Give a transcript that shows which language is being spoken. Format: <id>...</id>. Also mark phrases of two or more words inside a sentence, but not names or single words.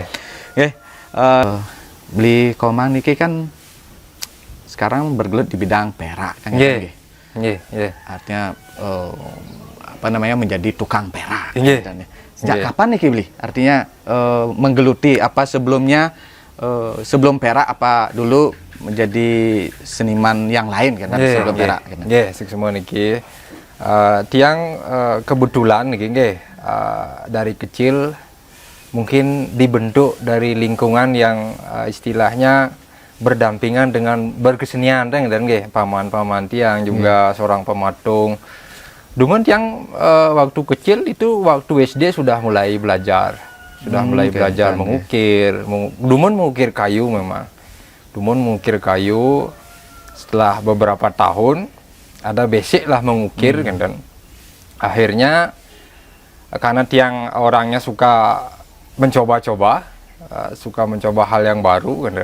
<id>Beli Komang niki kan sekarang bergelut di bidang perak kan artinya apa namanya menjadi tukang perak. Sejak kapan</id> <ban>niki beli?</ban> <id>Artinya menggeluti apa sebelumnya sebelum perak apa dulu menjadi seniman yang lain kan sebelum perak. Semua</id> <ban>niki tiang</ban> <id>kebetulan niki dari kecil mungkin dibentuk dari lingkungan yang istilahnya berdampingan dengan berkesenian dan paman-paman tiang juga seorang pematung.</id> <ban>Dumun tiang</ban> <id>waktu kecil itu waktu SD sudah mulai belajar, mengukir. Dumun mengukir kayu memang. Dumun mengukir kayu. Setelah beberapa tahun ada basic lah mengukir kan. Akhirnya karena tiang orangnya suka mencoba-coba, suka mencoba hal yang baru kan.</id>